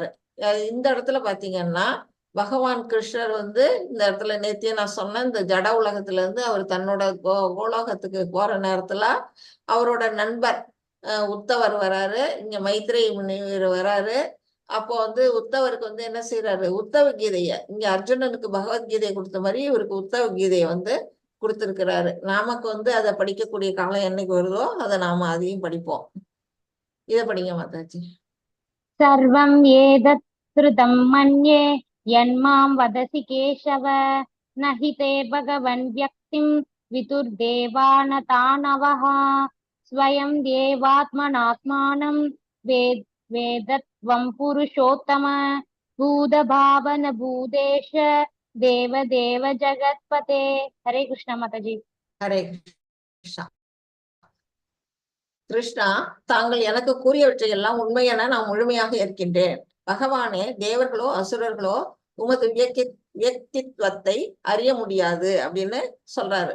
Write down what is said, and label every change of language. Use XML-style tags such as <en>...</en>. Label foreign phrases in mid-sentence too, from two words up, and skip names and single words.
<ta>இந்த இடத்துல பாத்தீங்கன்னா பகவான் கிருஷ்ணர் வந்து இந்த இடத்துல நேத்தியே நான் சொன்ன இந்த ஜட உலகத்துல இருந்து அவர் தன்னோட கோலோகத்துக்கு போற நேரத்துல அவரோட நண்பர் உத்தவர் வராரு, இங்க மைத்ரேயி முனிவர் வராரு. அப்போ வந்து உத்தவருக்கு வந்து என்ன செய்யறாரு, உத்தவ கீதைய இங்க அர்ஜுனனுக்கு பகவத்கீதையை கொடுத்த மாதிரி இவருக்கு உத்தவ கீதையை வந்து கொடுத்திருக்கிறாரு. நமக்கு வந்து அதை படிக்கக்கூடிய காலம் என்னைக்கு வருதோ அதை நாம அதையும் படிப்போம். இதை படிங்க மாதாஜி.</ta> <sa>सर्वं एतत् श्रुतं मन्ये यन्मां वदसि केशव न हि ते भगवन् व्यक्तिं विदुर्देवानतानवः स्वयं देवात्मनात्मानं वेदत्वं पुरुषोत्तम भूतभावन भूतेश देवदेव जगत्पते. हरे कृष्ण माताजी. हरे कृष्णा.</sa> <ta>கிருஷ்ணா, தாங்கள் எனக்கு கூறியவற்றை எல்லாம் உண்மையென நான் முழுமையாக இருக்கின்றேன். பகவானே, தேவர்களோ அசுரர்களோ உமது வியக்தித்வத்தை அறிய முடியாது அப்படின்னு சொல்றாரு.</ta>